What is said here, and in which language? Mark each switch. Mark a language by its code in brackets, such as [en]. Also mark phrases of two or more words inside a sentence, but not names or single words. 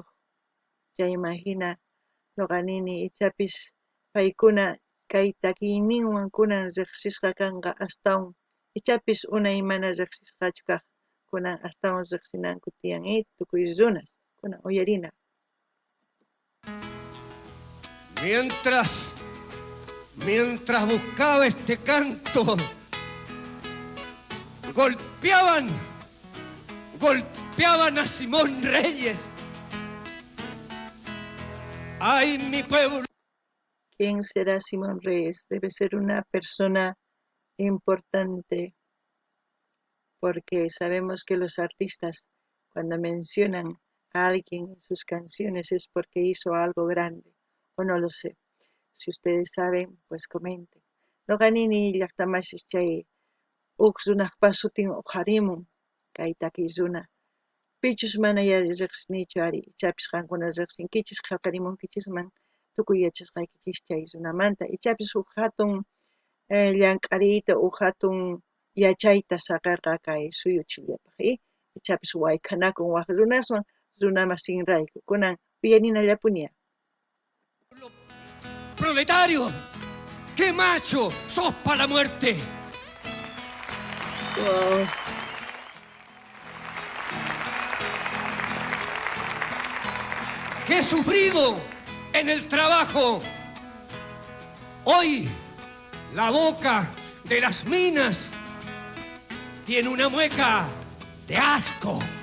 [qu] Chayman hina noqanini ichapis paykuna kay takiyninwan kunan riqsisqa kanqa astawan ichapis unay mana riqsisqachu kaq kunan astawan riqsinanku tiyan tukuy runas kunan uyarina. [es] Mientras buscaba este canto, golpeaban a Simón Reyes. ¡Ay, mi pueblo! ¿Quién será Simón Reyes? Debe ser una persona importante, porque sabemos que los artistas, cuando mencionan a alguien en sus canciones, es porque hizo algo grande, o no lo sé. Si ustedes saben, pues comenten. [qu] Noqanini llaqtamashis chay huk runaqpa sutin harimun kay takiy runa. Pichus mana riqsinichu ari, ichapis qankuna riqsinkichis qillqarimunkichisman tukuy yachasqaykichis chay runamanta. Ichapis huk hatun llank'ariyta, huk hatun yachayta saqarqa kay suyuchillapaq. Ichapis wayqanakun waq runaswan runamasinrayku. Kunan uyarinallapuniya. [es] Proletario, qué macho sos para la muerte. Wow. Que he sufrido en el trabajo. Hoy la boca de las minas tiene una mueca de asco.